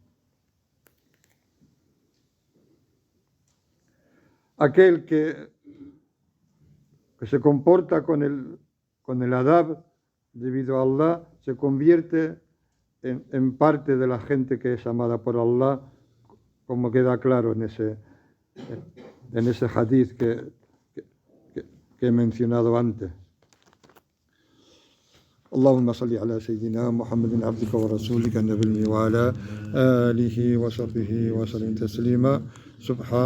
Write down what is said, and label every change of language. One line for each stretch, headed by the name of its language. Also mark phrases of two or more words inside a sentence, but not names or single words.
Spanish: Aquel que se comporta con el adab, debido a Allah, se convierte en parte de la gente que es amada por Allah, como queda claro en ese hadith que he mencionado antes.
Arabic: اللهم صل على سيدنا محمد عبدك ورسولك النبي وعلى آله وصحبه وسلم تسليما سبحان